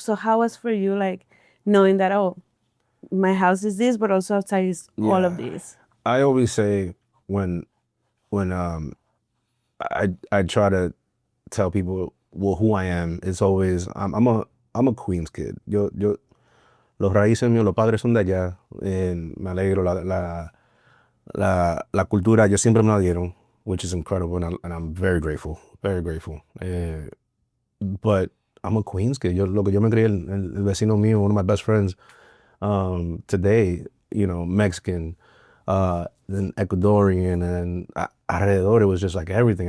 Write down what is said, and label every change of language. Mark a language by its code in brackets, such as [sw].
[en] So how was for you like knowing that, oh, my house is this, but also outside is all of these? I always say when I try to tell people, well, who I am, it's always I'm a Queens kid. [es] Yo los raíces míos, los padres son de allá. Me alegro la cultura, ellos siempre me la dieron, [en] which is incredible, and I'm very grateful, [es] very grateful. [en] But I'm a Queens kid. [es] Yo me crié, el vecino mío, [en] one of my best friends, today, Mexican, then Ecuadorian, and [es] alrededor, [en] it was just like everything.